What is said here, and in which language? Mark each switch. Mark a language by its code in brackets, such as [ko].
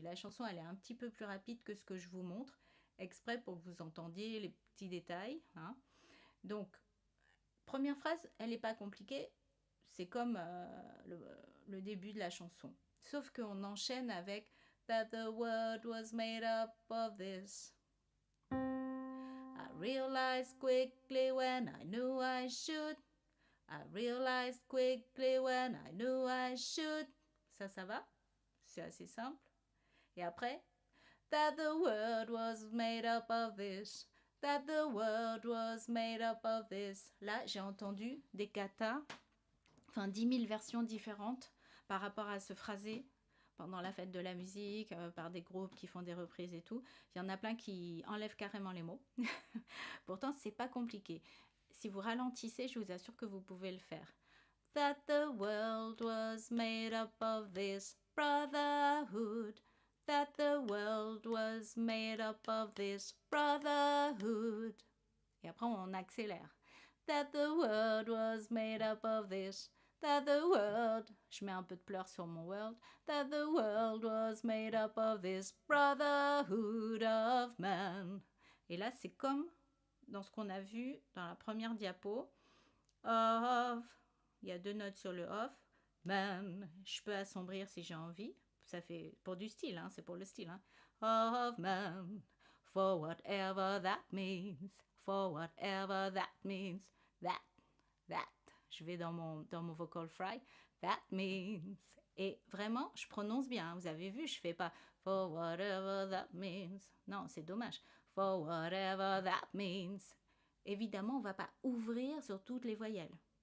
[fr] La chanson, elle est un petit peu plus rapide que ce que je vous montre, exprès pour que vous entendiez les petits détails. Hein. Donc, première phrase, elle n'est pas compliquée. C'est comme le début de la chanson. Sauf qu'on enchaîne avec [en] that the world was made up of this. I realized quickly when I knew I should. I realized quickly when I knew I should. [fr] Ça va? C'est assez simple. Et après, [en] that the world was made up of this. That the world was made up of this. [fr] Là, j'ai entendu des katas, 10 000 versions différentes par rapport à ce phrasé pendant la fête de la musique, par des groupes qui font des reprises et tout. Il y en a plein qui enlèvent carrément les mots. Pourtant, c'est pas compliqué. Si vous ralentissez, je vous assure que vous pouvez le faire. [en] That the world was made up of this brotherhood. That the world was made up of this brotherhood. [fr] Et après, on accélère. [en] That the world was made up of this. That the world, [fr] je mets un peu de pleurs sur mon world. [en] That the world was made up of this brotherhood of man. [fr] Et là, c'est comme dans ce qu'on a vu dans la première diapo. Of, il y a 2 notes sur le off. Man, je peux assombrir si j'ai envie. Ça fait pour du style, hein, c'est pour le style. Hein. [en] Of man, for whatever that means. For whatever that means. That. [fr] Je vais dans mon vocal fry. [en] That means. [fr] Et vraiment, je prononce bien. Hein. Vous avez vu, je fais pas [en] for whatever that means. [fr] Non, c'est dommage. [en] For whatever that means. [fr] Évidemment, on ne va pas ouvrir sur toutes les voyelles.